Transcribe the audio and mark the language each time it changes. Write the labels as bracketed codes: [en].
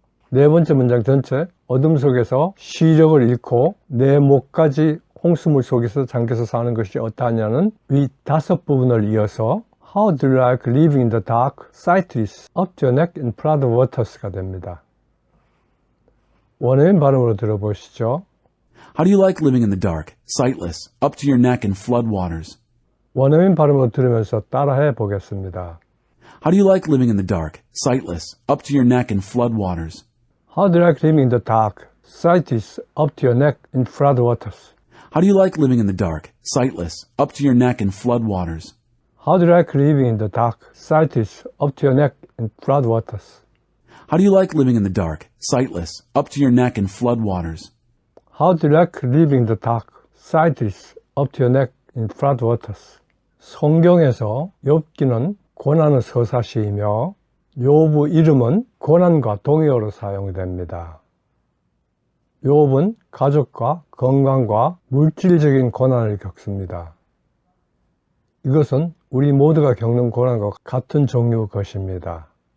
[ko] 네 번째 문장 전체, 어둠 속에서 시력을 잃고 내 목까지 홍수물 속에서 잠겨서 사는 것이 어떠하냐는 위 5부분을 이어서 [en] How do you like living in the dark, sightless, up to your neck in flood waters [ko] 가 됩니다. 원어민 발음으로 들어보시죠. [en] How do you like living in the dark, sightless, up to your neck in flood waters? [ko] 원어민 발음으로 들으면서 따라해 보겠습니다. [en] How do you like living in the dark, sightless, up to your neck in flood waters? How do you like living in the dark, sightless, up to your neck in flood waters? How do you like living in the dark, sightless, up to your neck in flood waters? How do you like living in the dark, sightless, up to your neck in flood waters? How do you like living in the dark, sightless, up to your neck in flood waters? How do you like living in the dark, sightless, up to your neck in flood waters? [ko] 성경에서 욥기는 고난의 서사시이며 욥의 이름은 고난과 동의어로 사용됩니다. 욥은 가족과 건강과 물질적인 고난을 겪습니다. 이것은 우리 모두가 겪는 고난과 같은 종류의 것입니다.